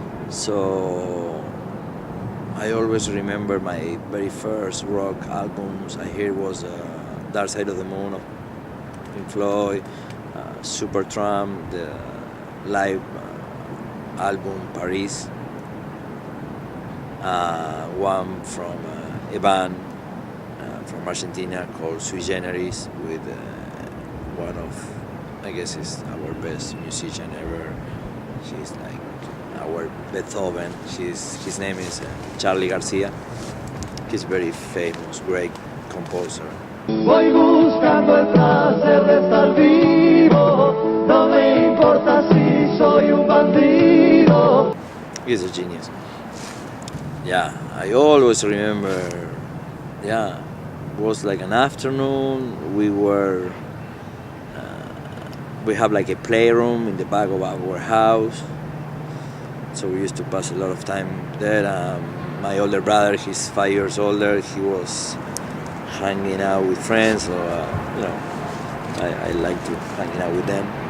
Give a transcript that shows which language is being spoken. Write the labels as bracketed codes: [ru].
[en] So I always remember my very first rock albums I heard was Dark Side of the Moon of Pink Floyd, Supertramp, the live album Paris, one from a band from Argentina called Sui Generis, with one of, I guess, is our best musician ever. She's like our Beethoven. His name is Charlie Garcia. He's very famous, great composer. [es] Voy buscando el placer de estar vivo, no me importa si soy un bandido. [en] He's a genius. Yeah, I always remember, yeah, it was like an afternoon, we have like a playroom in the back of our house, so we used to pass a lot of time there. My older brother, he's 5 years older, he was hanging out with friends, so you know, I like to hang out with them.